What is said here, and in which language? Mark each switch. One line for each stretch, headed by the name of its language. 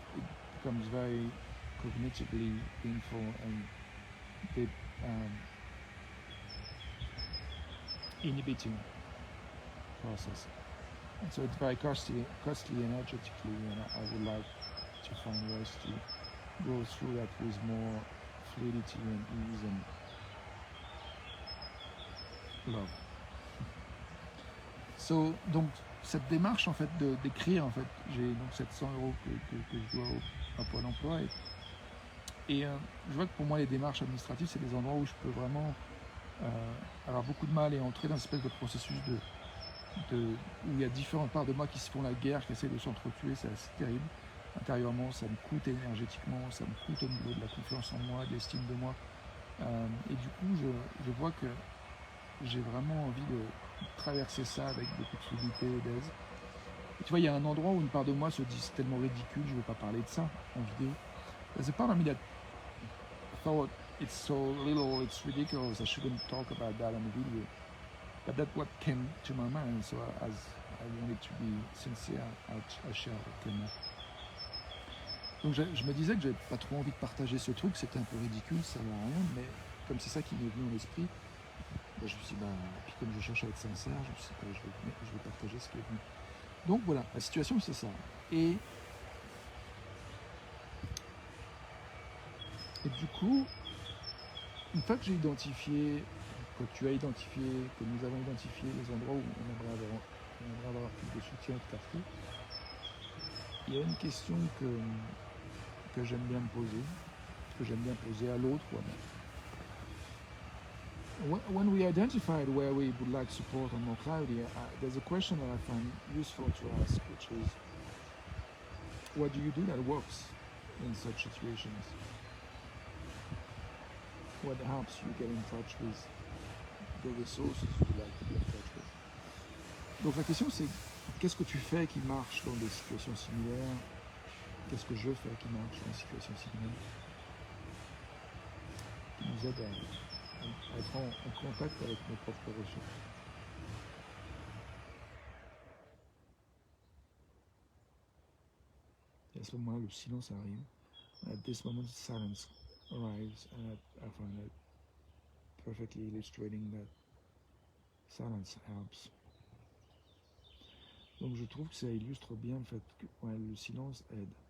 English: It becomes very cognitively painful and a bit inhibiting process. And so it's very costly energetically, and I would like to find ways to go through that with more fluidity and ease and love.
French: So, donc cette démarche en fait d'écrire, en fait, j'ai donc 700 euros que je dois à Pôle Emploi et je vois que pour moi les démarches administratives c'est des endroits où je peux vraiment avoir beaucoup de mal et entrer dans une espèce de processus où il y a différentes parts de moi qui se font la guerre, qui essaient de s'entretuer. C'est assez terrible. Intérieurement, ça me coûte énergétiquement, ça me coûte au niveau de la confiance en moi, de l'estime de moi. Et du coup, je vois que j'ai vraiment envie de traverser ça avec beaucoup de fluidité et d'aise. Et tu vois, il y a un endroit où une part de moi se dit c'est tellement ridicule, je ne veux pas parler de ça en vidéo.
English: There's a part of me that thought it's so little, it's ridiculous, I shouldn't talk about that on the video. But that's what came to my mind, so as I wanted to be sincere, I shared it.
French: Donc je me disais que j'avais pas trop envie de partager ce truc, c'était un peu ridicule, ça ne va rien, mais comme c'est ça qui m'est venu à l'esprit, je me suis dit, puis comme je cherche à être sincère, je me suis dit, je vais partager ce qui est venu. Donc voilà, la situation c'est ça. Et du coup, une fois que j'ai identifié, que tu as identifié, que nous avons identifié les endroits où on aimerait avoir plus de soutien et de clarté, il y a une question que j'aime bien me poser, que j'aime bien poser à l'autre ou à moi.
English: When we identified where we would like support and more clarity, there's a question that I find useful to ask, which is, what do you do that works in such situations? What helps you get in touch with the resources you like to be in touch with?
French: Donc la question c'est, qu'est-ce que tu fais qui marche dans des situations similaires? Qu'est-ce que je fais qui marche dans des situations similaires? Qui nous aide à être en contact avec nos propres ressources. Et à ce moment-là, le silence arrive.
English: At this moment, silence arrives, and I find that perfectly illustrating that silence helps.
French: Donc je trouve que ça illustre bien le fait que ouais, le silence aide.